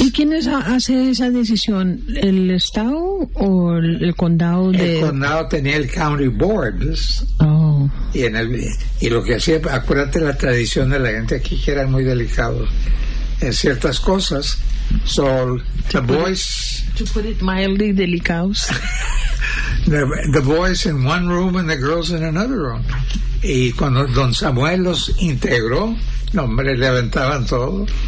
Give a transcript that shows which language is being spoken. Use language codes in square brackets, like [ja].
[es] ¿y quién hace esa decisión? ¿El estado o el condado? El condado tenía el county board. Oh. Y lo que hacía, acuérdate la tradición de la gente aquí, que era muy delicado en ciertas cosas. [en] So, the boys, to put it mildly, delicados. The boys in one room and the girls in another room. [es] Y cuando Don Samuel los integró, hombre, le aventaban todo.